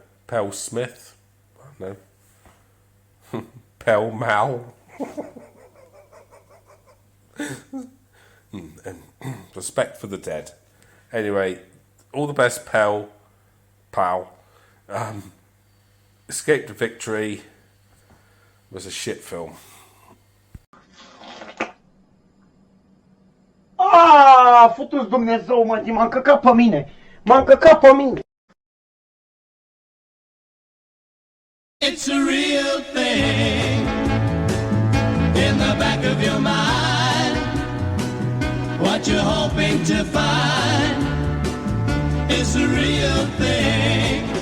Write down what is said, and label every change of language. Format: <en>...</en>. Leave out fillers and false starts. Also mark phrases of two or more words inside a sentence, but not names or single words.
<en>Pell Smith? I don't know. Pell Mal. And respect for the dead. Anyway, all the best, Pell. Pal. Escape to Victory was a shit film.</en> <ro>Futu-ți Dumnezeu, mă, m-a încăcat pe mine. M-a încăcat pe mine.</ro> <en>It's a real thing in the back of your mind. What you're hoping to find is a real thing.</en>